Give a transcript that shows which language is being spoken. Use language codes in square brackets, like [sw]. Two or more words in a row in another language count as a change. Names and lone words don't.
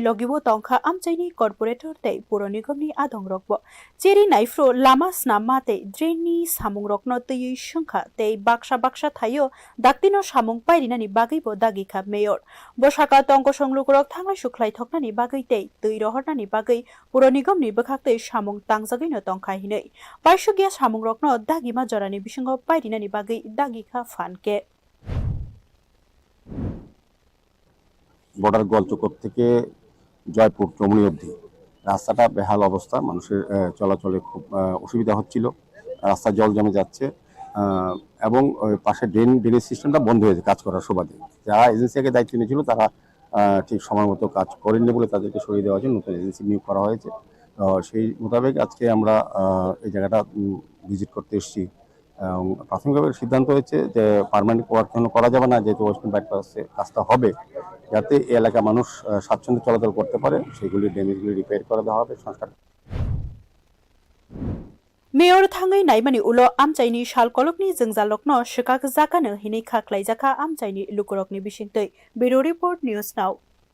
[trp] Logiwo Tongka Amchaini Corporator Te Puronigamni Adongrokbo Cheri Naifro Lama Snama Te Draini Samungrokno Tui Shungkha Te Baksha Thayo Daktino Shamong Pairinani Bagibo Dagika Mayor Boshaka Tongko Songlukrok Thangla Shuklai Thoknani Bagai Te Tui Rohornani Bagai Puronigamni Bakakte Shamong Tangzagino Tongkai Hinei Paishugia Samungrokno Dagima Jorani Bishingo Pairinani Bagai Dagika Fanke [bn] বর্ডার গোলচক্কর থেকে জয়পুর চমুনি অবধি রাস্তাটা বেহাল অবস্থা, মানুষের চলাচলে খুব অসুবিধা হচ্ছিল, রাস্তা জল জমে যাচ্ছে এবং পাশে [en] drainage system [bn] বন্ধ হয়েছে কাজ করার সুবাদে। যারা এজেন্সিকে দায়িত্ব নিয়েছিল তারা ঠিক সময় মতো কাজ করেননি বলে তাদেরকে সরিয়ে দেওয়ার জন্য নতুন এজেন্সি নিয়োগ করা হয়েছে। সেই মোতাবেক আজকে আমরা এই জায়গাটা ভিজিট করতে এসেছি। প্রাথমিকভাবে সিদ্ধান্ত হয়েছে যে [en] permanent work [bn] করা যাবে না, যেহেতু ওয়েস্টার্ন বাইপাসে কাজটা হবে, যাতে এই এলাকার মানুষ স্বাচ্ছন্দ্যে চলাচল করতে পারে সেগুলি [en] damages repair [bn] করে দেওয়া হবে, সংস্কার। [trp] Mayor Thangai Naimani Ulo Amchaini Shal Kolokni Jingzalokno Shikak Zakano Hini Khaklai Jaka Amchaini Lukurokni Bishingtoi [en] Bureau Report [trp] News Now